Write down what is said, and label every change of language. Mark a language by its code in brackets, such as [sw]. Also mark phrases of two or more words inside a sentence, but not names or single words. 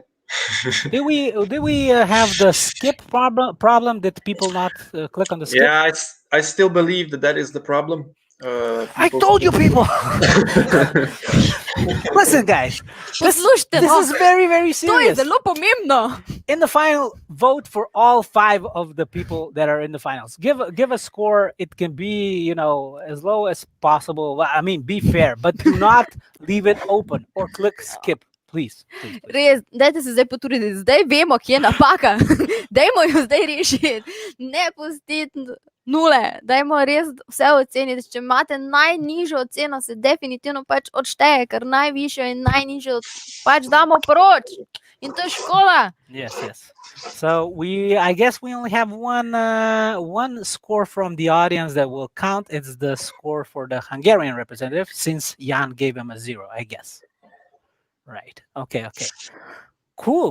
[en] Did we have the skip problem? Did people not click on the skip? Yeah, I still believe that is the problem. I told you, people. Listen, guys. This is very, very serious. [sl] To je zelo pomembno. [en] In the final, vote for all 5 of the people that are in the finals. Give a score. It can be, as low as possible. I mean, be fair, but do not leave it open or click skip. Please. [sl] Res, dajte se zdaj potruditi. Zdaj vemo, kje je napaka. Dajmo jo zdaj rešiti. Ne pustiti nule. Dajmo res vse oceniti. Če imate najnižjo oceno, se definitivno pač odšteje, ker najvišjo in najnižjo pač damo proč. In to je škola. [en] Yes. So I guess we only have one score from the audience that will count. It's the score for the Hungarian representative, since Jan gave him a 0, I guess. Right. Okay. Cool.